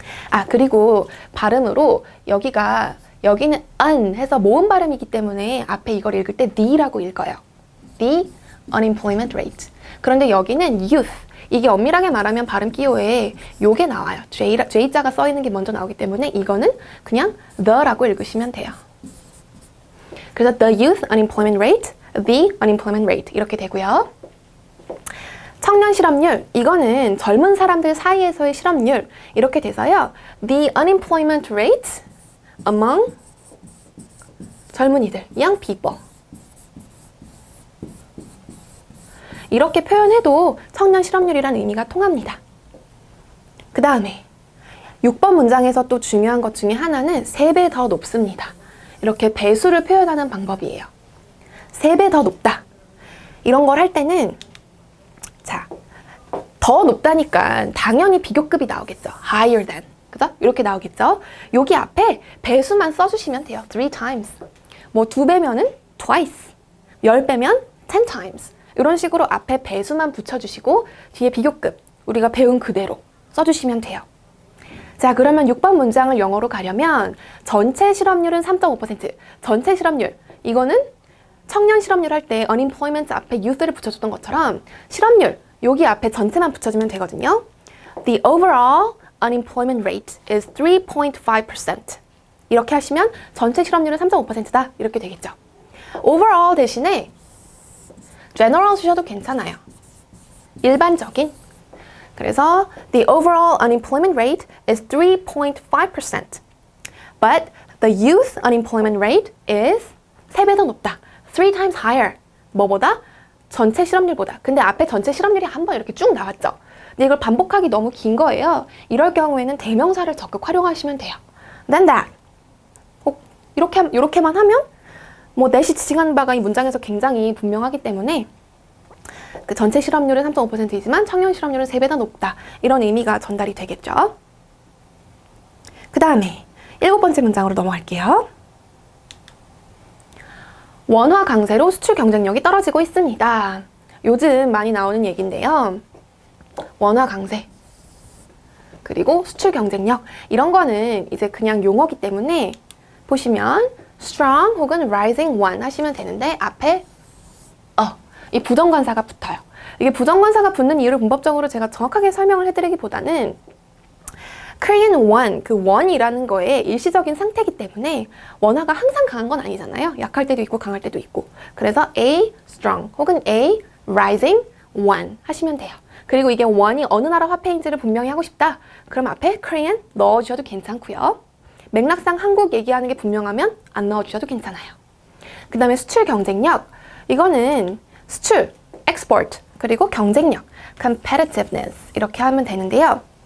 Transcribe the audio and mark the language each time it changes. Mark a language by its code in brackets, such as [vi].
[ko] 아, 그리고 발음으로 여기는 un 해서 모음 발음이기 때문에 앞에 이걸 읽을 때 the라고 읽어요. [en] The unemployment rate. [ko] 그런데 여기는 youth. 이게 엄밀하게 말하면 발음 기호에 요게 나와요. J자가 써 있는 게 먼저 나오기 때문에 이거는 그냥 the라고 읽으시면 돼요. [en] 그래서 the youth unemployment rate, the unemployment rate [ko] 이렇게 되고요. 청년 실업률, 이거는 젊은 사람들 사이에서의 실업률 이렇게 돼서요. [en] The unemployment rate among [ko] 젊은이들, [en] young people. [ko] 이렇게 표현해도 청년 실업률이라는 의미가 통합니다. 그 다음에 6번 문장에서 또 중요한 것 중에 하나는 3배 더 높습니다. 이렇게 배수를 표현하는 방법이에요. 3배 더 높다. 이런 걸 할 때는 자, 더 높다니까 당연히 비교급이 나오겠죠. higher than. 그죠? 이렇게 나오겠죠? 여기 앞에 배수만 써주시면 돼요. 3 times. 뭐 2배면은 twice. 10배면 10 times. 이런 식으로 앞에 배수만 붙여주시고 뒤에 비교급 우리가 배운 그대로 써주시면 돼요. 자, 그러면 6번 문장을 영어로 가려면 전체 실업률은 3.5%. 전체 실업률. 이거는 청년 실업률 할 때 unemployment 앞에 youth를 붙여줬던 것처럼 실업률 여기 앞에 전체만 붙여주면 되거든요. [en] The overall unemployment rate is 3.5%. [ko] 이렇게 하시면 전체 실업률은 3.5%다. 이렇게 되겠죠. overall 대신에 general 주셔도 괜찮아요. 일반적인. [en] 그래서 the overall unemployment rate is 3.5%. But the youth unemployment rate is [ko] 3배 더 높다. [en] 3 times higher. [ko] 뭐보다? 전체 실업률보다. 근데 앞에 전체 실업률이 한번 이렇게 쭉 나왔죠. 근데 이걸 반복하기 너무 긴 거예요. 이럴 경우에는 대명사를 적극 활용하시면 돼요. [en] Than that. [ko] 이렇게만 하면 뭐 넷이 지칭하는 바가 이 문장에서 굉장히 분명하기 때문에 그 전체 실업률은 3.5%이지만 청년 실업률은 3배 더 높다. 이런 의미가 전달이 되겠죠. 그 다음에 7번째 문장으로 넘어갈게요. 원화 강세로 수출 경쟁력이 떨어지고 있습니다. 요즘 많이 나오는 얘기인데요. 원화 강세 그리고 수출 경쟁력 이런 거는 이제 그냥 용어기 때문에 보시면 strong 혹은 rising one 하시면 되는데 앞에 이 부정관사가 붙어요. 이게 부정관사가 붙는 이유를 문법적으로 제가 정확하게 설명을 해드리기보다는 Korean won, 그 won이라는 거에 일시적인 상태이기 때문에 원화가 항상 강한 건 아니잖아요. 약할 때도 있고 강할 때도 있고. 그래서 A strong 혹은 A rising one 하시면 돼요. 그리고 이게 won이 어느 나라 화폐인지를 분명히 하고 싶다. 그럼 앞에 Korean 넣어주셔도 괜찮고요. 맥락상 한국 얘기하는 게 분명하면 안 넣어주셔도 괜찮아요. 그 다음에 수출 경쟁력. 이거는 수출, export, 그리고 경쟁력, competitiveness 이렇게 하면 되는데요.